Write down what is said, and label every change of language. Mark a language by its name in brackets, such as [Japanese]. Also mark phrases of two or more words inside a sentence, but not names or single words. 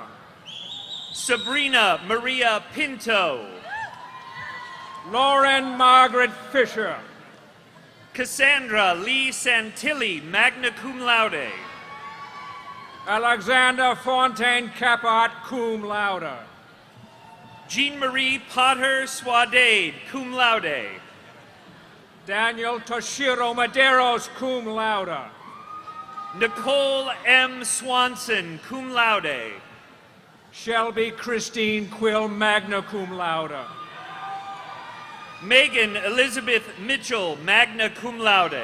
[English] Sabrina Maria Pinto. Lauren Margaret Fisher. Cassandra Lee Santilli, [Latin] magna cum laude. [English] Alexander Fontaine Capat, [Latin] cum laude. [English] Jean-Marie Potter Swadade, [Latin] cum laude. [English] Daniel Toshiro Maderos, [Latin] cum laude. [English] Nicole M. Swanson, [Latin] cum laude. [English] Shelby Christine Quill, [Latin] magna cum laude. [English] Megan Elizabeth Mitchell, [Latin] magna cum laude.